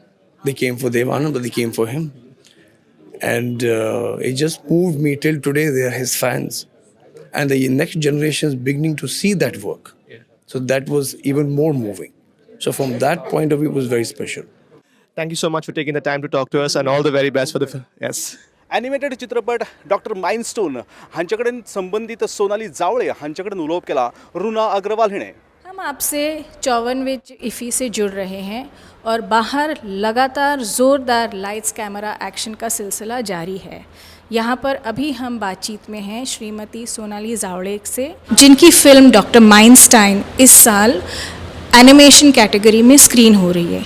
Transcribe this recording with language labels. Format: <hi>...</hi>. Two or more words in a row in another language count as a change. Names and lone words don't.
<en>They came for Dev Anand, but they came for him. And it just moved me till today. They are his fans. And the next generation is beginning to see that work. So that was even more moving. So from that point of view, it was very special. Thank you so much for taking the time to talk to us and all the very best for the film. Yes.</en> <kok>ॲनिमेटेड चित्रपट डॉक्टर माइनस्टोन हांच्याकडे संबंधित सोनाली जावळे हांच्याकडे उलोवप केला रुना अग्रवाल हिणे.</kok> <hi>हम आपसे 54वें IFFI से जुड़ रहे हैं और बाहर लगातार ज़ोरदार</hi> <en>lights camera action</en> <hi>का सिलसिला जारी है. यहाँ पर अभी हम बातचीत में हैं श्रीमती सोनाली जावड़े से, जिनकी फिल्म डॉक्टर माइनस्टाइन इस साल</hi> <en>animation category</en> <hi>में स्क्रीन हो रही है.</hi>